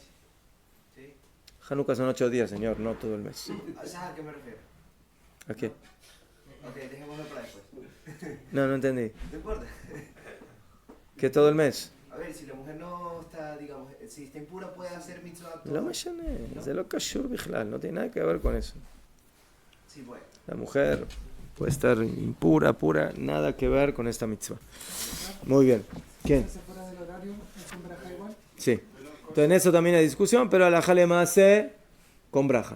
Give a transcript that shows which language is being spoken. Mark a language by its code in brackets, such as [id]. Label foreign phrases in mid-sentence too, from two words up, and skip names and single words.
[es] ¿Sí? Hanukkah son 8 días, señor, no todo el mes. ¿A qué me refiero? ¿A qué? Ok, dejémoslo para después. No entendí. No importa. ¿Que todo el mes? A ver, si la mujer no está, digamos, si está impura, puede hacer mitzvah todo. Lo [he] משנה, זה לא קשור בכלל, [es] no tiene nada que ver con eso. Sí, puede. La mujer puede estar impura, pura, nada que ver con esta mitzvah. Muy bien. ¿Quién? ¿Se fuera del horario? ¿Es con braja igual? Sí. Entonces en eso también hay discusión, pero [he] הלכה למעשה [es] hace con braja.